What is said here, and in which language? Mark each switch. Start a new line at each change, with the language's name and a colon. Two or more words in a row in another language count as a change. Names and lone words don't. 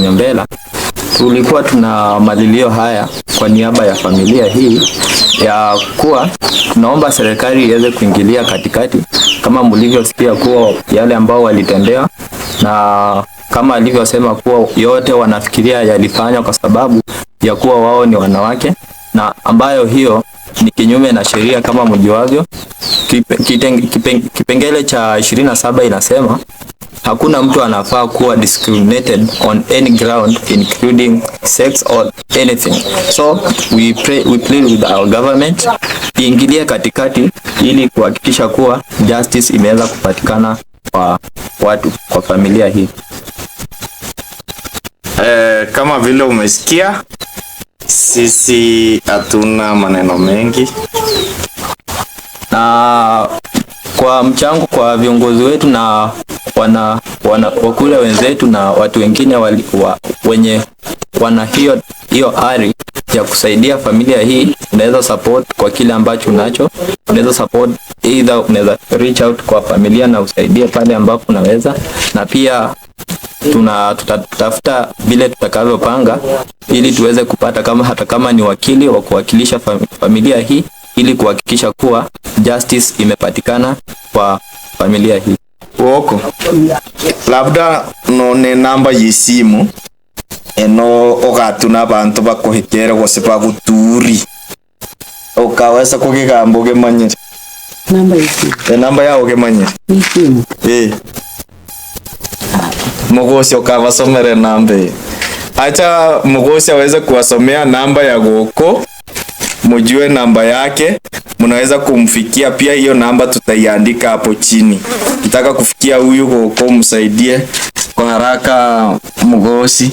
Swahili: Nyombela, tulikuwa tuna malilio haya kwa niaba ya familia hii ya kuwa tunaomba serikali iweze kuingilia katikati, kama mlivyosikia kuwa yale ambao walitendewa, na kama alivyosema kuwa yote wanafikiria yalifanywa kwa sababu ya kuwa wao ni wanawake, na ambayo hiyo ni kinyume na sheria. Kama mjuavyo, kipengele cha 27 inasema hakuna mtu anafaa kuwa
English: discriminated on any ground including sex or anything. So we plead with our government
Swahili: iingilie katikati ili kuhakikisha kuwa justice imeweza kupatikana kwa watu, kwa familia hii. Kama vile umesikia, sisi hatuna maneno mengi, na kwa mchango kwa viongozi wetu na wakule wenzetu na watu wengine wenye wana hiyo ari ya kusaidia familia hii, unaweza support kwa kile ambacho unacho. Unaweza
English: support either,
Swahili: unaweza
English: reach out
Swahili: kwa familia na usaidie pale ambapo unaweza, na pia tutatafuta vile tutakavyopanga ili tuweze kupata hata kama ni wakili wa kuwakilisha familia hii, ili kuhakikisha kuwa justice imepatikana kwa familia hii.
Gusii: Woko labda none namba yisimu eno ogatuna abantu bakuhitera gose baguturi ukaweza kugigambo gemanyire Namba yisimu. Namba yao gemanyire Yisimu. Mugosi ukawasomere namba.
Swahili: Acha Mugosi aweze kuwasomea namba ya Goko, mujue namba yake, mnaweza kumfikia pia. Hiyo namba tutaiandika hapo chini. Kitaka kufikia huyu Goko, msaidie kwa haraka. Mugosi